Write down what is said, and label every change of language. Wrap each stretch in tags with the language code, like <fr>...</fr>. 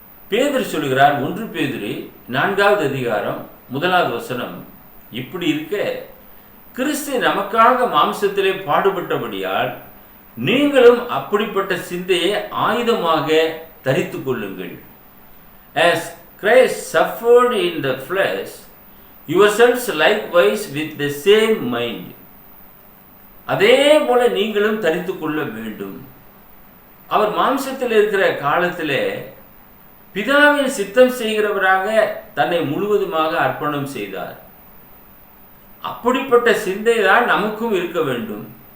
<ta>பேதுரு சொல்கிறார், 1 பேதுரு 4வது அதிகாரம் 1வது வசனம், இப்படி இருக்க கிறிஸ்து நமக்காக மாம்சத்திலே பாடுபட்டபடியால் நீங்களும் அப்படிப்பட்ட சிந்தையை ஆயுதமாக தரித்து கொள்ளுங்கள்.</ta> <en>As Christ suffered in the flesh, yourselves likewise with the same mind.</en> <ta>அதே போல நீங்களும் தரித்து கொள்ள வேண்டும். அவர் மாம்சத்தில் இருக்கிற காலத்திலே பிதாவின் சித்தம் செய்கிறவராக தன்னை முழுவதுமாக அர்ப்பணம் செய்தார். அப்படிப்பட்ட சிந்தை தான் நமக்கும் இருக்க வேண்டும்.</ta>